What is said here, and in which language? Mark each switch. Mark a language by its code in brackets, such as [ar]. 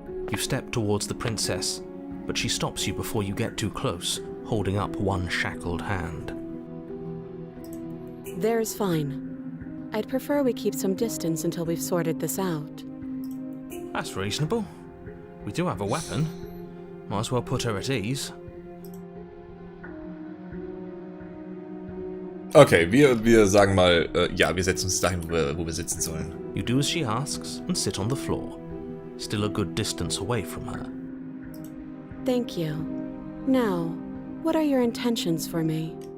[en] You step towards the princess, but she stops you before you get too close, holding up one shackled hand. There's fine. I'd prefer we keep some distance until we've sorted this out. That's reasonable. We do have a weapon. Might as well put her at ease. [de] Okay, wir sagen mal, ja, wir setzen uns dahin, wo wir sitzen sollen. [en] You do as she asks and sit on the floor, still a good distance away from her. Thank you. Now, what are your intentions for me?